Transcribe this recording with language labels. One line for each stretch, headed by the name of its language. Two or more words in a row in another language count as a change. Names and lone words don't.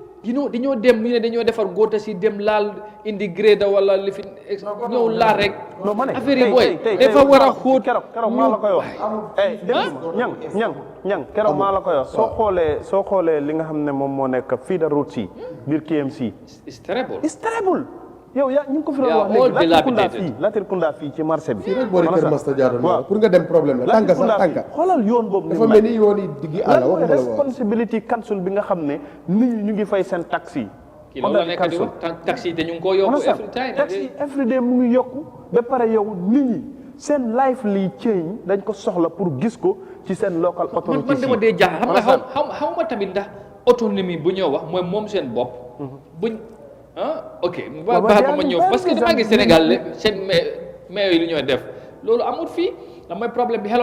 Wolof: dañoo dem ñu ne dañoo defar góota si dem laal indi grade wala li fi ñëw laal rek affaire yi booy dafa war a xóot keroog maa la koy wax ñang keroog maa la koy wax soo xoolee li nga xam ne moom moo nekk fii da route si biir KMC
English: it's terrible
Wolof: yow yaa ñu ngi ko fi doon wax léegi Latrikunda fii ci marché bi. fii rek boori Kër Masta Diatta pour nga dem problème la tànka sax tànka. xoolal yoon boobu dafa mel ni yoon yi diggi àll waxuma la responsibility council bi nga xam ne nit ñi ñu ngi fay seen taxi yi. kii loolu la nekk di wax taxi te ñu ngi koo yokku
English: every time.
Wolof: taxi
English: every day
Wolof: mu ngi yokku ba pare yow nit ñi seen life li change dañ ko soxla pour gis ko ci seen
English: local authority.
Wolof: man dama dee jaaxal xam nga xaw ma tamit ndax autonomie bu ñoo wax mooy moom seen bopp. buñ ok. ba ma ñëw
French: parce que
Wolof: damaa gis Sénégal seen maire yi lu ñoo def loolu amul fii la mooy problème bi.